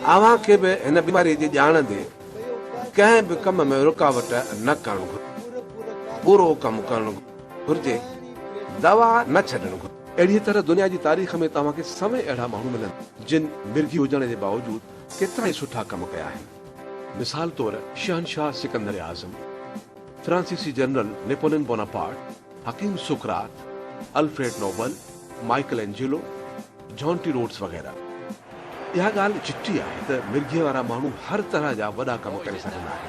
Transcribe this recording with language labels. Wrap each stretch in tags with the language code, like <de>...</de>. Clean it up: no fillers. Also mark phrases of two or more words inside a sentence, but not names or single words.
<sd>अव्हां खे बि हिन बीमारीअ जी ॼाण ॾे कंहिं बि कम में रुकावट न करणु घुरिजे, पूरो कमु करणु घुरिजे, दवा न छॾणु घुरिजे। अहिड़ी तरह दुनिया जी तारीख़ में तव्हांखे समय अहिड़ा माण्हू मिलनि जिन मिर्गी हुजण जे बावजूद केतिरा ई सुठा कम कया आहिनि। मिसाल तौर शहनशाह सिकंदर आज़म, फ्रांसीसी जनरल नेपोलियन बोनापार्ट, हकीम सुकरात, अल्फ्रेड नोबल, माइकल एंजेलो, जॉन टी रोड्स वग़ैरह। इहा ॻाल्हि चिट्ठी आहे त मिर्गीअ वारा माण्हू हर तरह जा वॾा कम करे सघंदा आहिनि।</sd>